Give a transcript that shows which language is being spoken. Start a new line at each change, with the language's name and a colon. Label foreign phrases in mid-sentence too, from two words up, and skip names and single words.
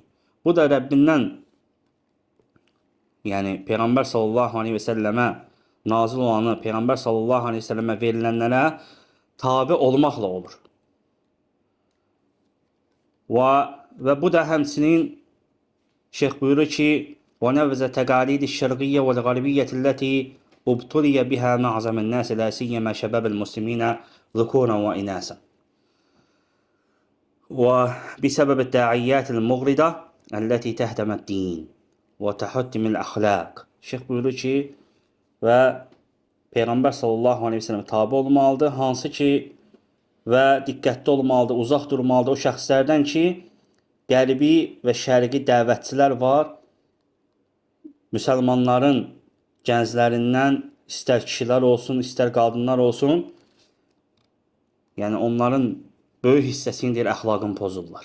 Azerbaijani: Bu da Rəbbindən, yəni Peyğəmbər
Arabic: صلى الله عليه وسلم
Azerbaijani: nazil olanı, Peyğəmbər
Arabic: صلى الله عليه وسلم
Azerbaijani: verilənlərə tabi olmaqla olur. Və bu da həmçinin şeyx buyurur ki,
Arabic: وَنَوْزَ تَقَالِيدِ الشَّرْقِيَّةِ وَالْغَرْبِيَّةِ الَّتِي اُبْتُلِيَ بِهَا مَعْظَمَ النَّاسِ لَا سِيَّمَا شَبَابَ الْمُسْلِمِينَ ذُكُورًا وَإِنَاثًا وبسبب الداعيات المغرضة التي تهدم الدين وتحتم الأخلاق.
Azerbaijani: Şeyx buyurur ki, və Peyğəmbər
Arabic: صلى الله عليه وسلم
Azerbaijani: tabi olmalıdır, hansı ki və diqqətli olmalıdır, uzaq durmalıdır o şəxslərdən ki, qərbi və şərqi dəvətçilər var, müsəlmanların gənclərindən istər kişilər olsun, istər qadınlar olsun, yəni onların böyük hissəsini deyir, əxlaqını pozurlar.